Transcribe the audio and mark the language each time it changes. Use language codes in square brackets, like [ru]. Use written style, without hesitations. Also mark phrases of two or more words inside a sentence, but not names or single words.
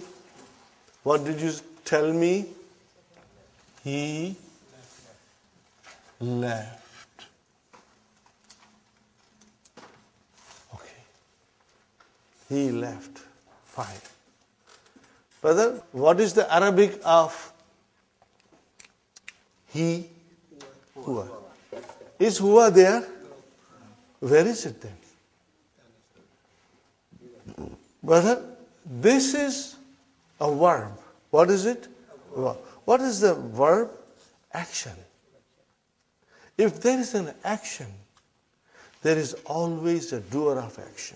[en] What did you tell me? He left. Okay. He left. Fine. Brother, what is the Arabic of he? Huwa. Is huwa there? Where is it then? Brother, this is a verb. What is it? What is the verb? Action. If there is an action, there is always a doer of action.